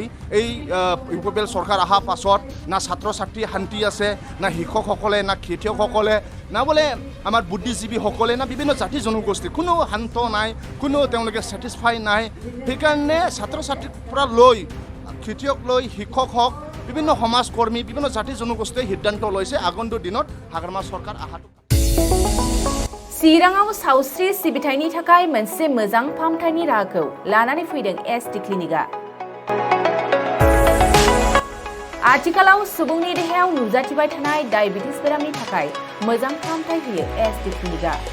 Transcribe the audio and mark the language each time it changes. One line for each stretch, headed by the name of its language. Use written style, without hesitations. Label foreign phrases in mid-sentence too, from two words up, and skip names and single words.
Assamese: এই ইউপিপিএল চৰকাৰ অহাৰ পাছত না ছাত্ৰ ছাত্ৰী শান্তি আছে, না শিক্ষকসকলে, না খেতিয়কসকলে, না বোলে আমাৰ বুদ্ধিজীৱীসকলে, না বিভিন্ন জাতি জনগোষ্ঠী কোনো শান্ত নাই, কোনো তেওঁলোকে ছেটিছফাই নাই। সেইকাৰণে ছাত্ৰ ছাত্ৰীৰ পৰা লৈ খেতিয়ক লৈ শিক্ষক হওক বিভিন্ন সমাজকৰ্মী বিভিন্ন জাতি জনগোষ্ঠীয়ে সিদ্ধান্ত লৈছে আগন্তুক দিনত হাগ্ৰামা চৰকাৰ আহাটো।
Bodo: चिराङाव सावस्रि सिबिथायनि थाखाय मोनसे मोजां फाहामथायनि राहाखौ लानानै फैदों एसटि क्लिनिकआ। आथिखालाव सुबुंनि देहायाव नुजाथिबाय थानाय डायबिटिस बेरामनि थाखाय मोजां फाहामथाय होयो एसटि क्लिनिकआ।